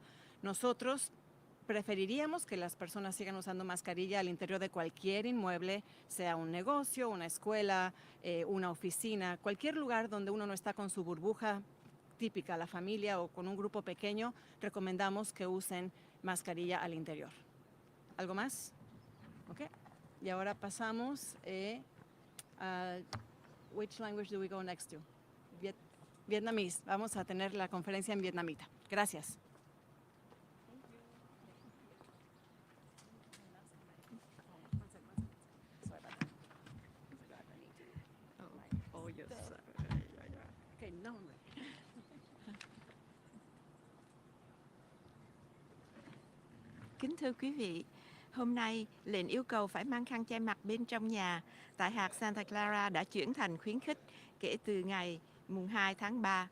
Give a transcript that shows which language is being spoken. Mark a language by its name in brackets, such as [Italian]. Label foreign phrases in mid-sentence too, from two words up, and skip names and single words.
[Spanish] Nosotros preferiríamos que las personas sigan usando mascarilla al interior de cualquier inmueble, sea un negocio, una escuela, una oficina, cualquier lugar donde uno no está con su burbuja típica, la familia o con un grupo pequeño, recomendamos que usen mascarilla al interior. ¿Algo más? [English] Ok. [Spanish] Y ahora pasamos a [English] which language do we go next to? Vietnamese. [Spanish] Vamos a tener la conferencia en vietnamita. Gracias. [English] Oh, yes. Okay, no. [Vietnamese] Kính thưa quý vị, hôm nay lệnh yêu cầu phải mang khăn che mặt bên trong nhà tại hạt Santa Clara đã chuyển thành khuyến khích kể từ ngày mùng 2 tháng 3.